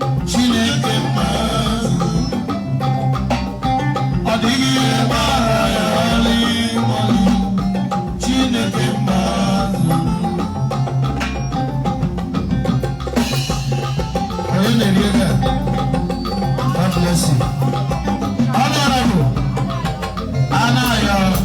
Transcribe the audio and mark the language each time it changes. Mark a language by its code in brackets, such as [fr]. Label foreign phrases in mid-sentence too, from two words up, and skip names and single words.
[ig] Chineke mma zuru. Ọ dịghị ihe gbara ya ọlị ọlị. Chineke mma zuru. Onye na-eri ego a? [en] God bless you. Honorable Anayo.